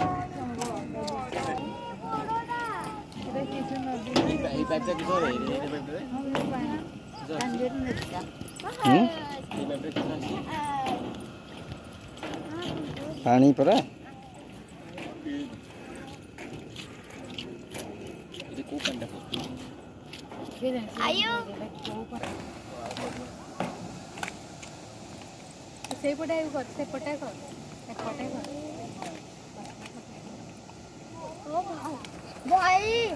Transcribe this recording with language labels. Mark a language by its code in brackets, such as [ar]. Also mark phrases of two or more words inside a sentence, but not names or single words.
[bn] এই ব্যাগটা কি ধরে এই ব্যাগটা এই ব্যাগটা কি আছে [or] ପାଣି ପରା [bn] এটা কোন প্যান্টটা [or] ଆୟୁ ସେଇପଟେ କର ସେପଟେ କର ଏପଟେ କର ଭାଇ